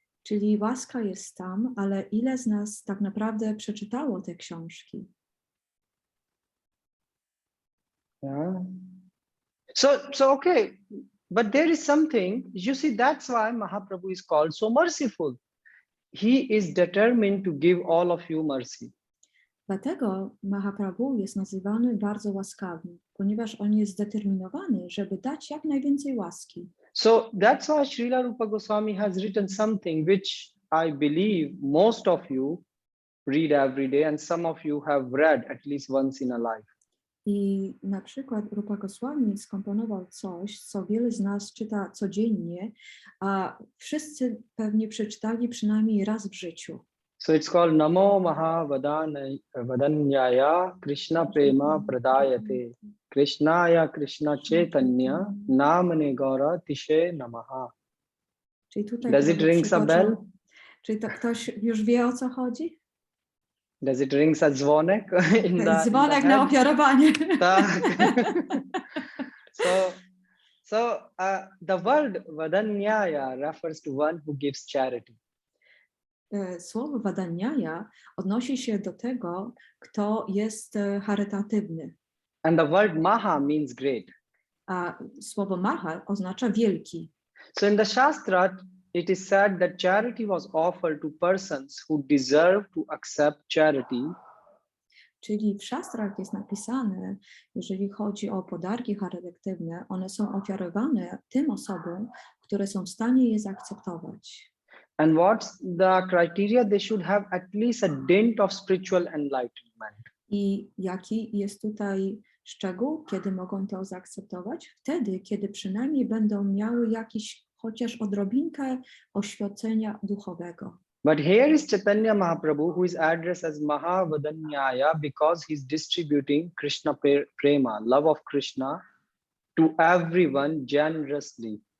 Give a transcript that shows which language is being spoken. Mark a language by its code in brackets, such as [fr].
[pl] Czyli łaska jest tam, ale ile z nas tak naprawdę przeczytało te książki? [en] Yeah. So okay, but there is something, you see, that's why Mahaprabhu is called so merciful. He is determined to give all of you mercy. [pl] Dlatego Mahaprabhu jest nazywany bardzo łaskawym, ponieważ on jest zdeterminowany, żeby dać jak najwięcej łaski. [en] So that's why Srila Rupa Goswami has written something which I believe most of you read every day, and some of you have read at least once in a life. [pl] I na przykład Rupa Goswami skomponował coś, co wiele z nas czyta codziennie, a wszyscy pewnie przeczytali przynajmniej raz w życiu. [en] So it's called [sa] Namo Mahavadanyaya Krishna Prema Pradayate Krishnaya Krishna Chaitanya Namane Gaura Tishe Namaha. [pl] Czyli tutaj [en] Does it ring a bell? [pl] Czy to ktoś już wie, o co chodzi? [en] Does it ring a dzwonek? [pl] Dzwonek na ofiarowanie. Tak. [en] So the word Vadanyaya refers to one who gives charity. [pl] Słowo Vadanyaya odnosi się do tego, kto jest charytatywny. [en] And the word Maha means great. [pl] A słowo Maha oznacza wielki. [en] So in the Shastra, it is said that charity was offered to persons who deserve to accept charity. [pl] Czyli w szastrach jest napisane, jeżeli chodzi o podarki charytatywne, one są ofiarowane tym osobom, które są w stanie je zaakceptować. [en] And what's the criteria? They should have at least a dint of spiritual enlightenment. [pl] I jaki jest tutaj szczegół, kiedy mogą to zaakceptować? Wtedy, kiedy przynajmniej będą miały jakiś chociaż odrobinkę oświecenia duchowego. [en] But here is Chaitanya Mahaprabhu, who is addressed as Mahavadanyaya because he's distributing Krishna prema, love of Krishna, to everyone generously.